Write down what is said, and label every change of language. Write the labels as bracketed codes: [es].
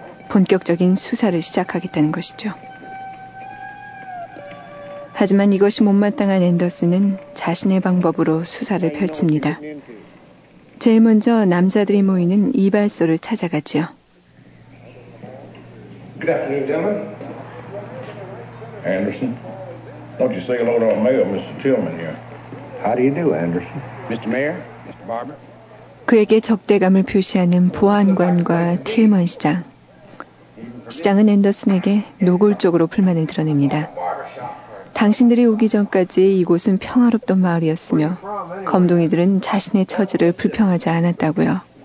[ko] 본격적인 수사를 시작하겠다는 것이죠. 하지만 이것이 못마땅한 앤더슨은 자신의 방법으로 수사를 펼칩니다. 제일 먼저 남자들이 모이는 이발소를 찾아갔죠. [en] Good afternoon, gentlemen. Anderson, don't you say hello to our mayor, Mr. Tillman here? How do you do, Anderson? Mr. Mayor, Mr. Barber. [ko] 그에게 적대감을 표시하는 보안관과 틸먼 시장. 시장은 앤더슨에게 노골적으로 불만을 드러냅니다. 당신들이 오기 전까지 이곳은 평화롭던 마을이었으며 검둥이들은 자신의 처지를 불평하지 않았다고요.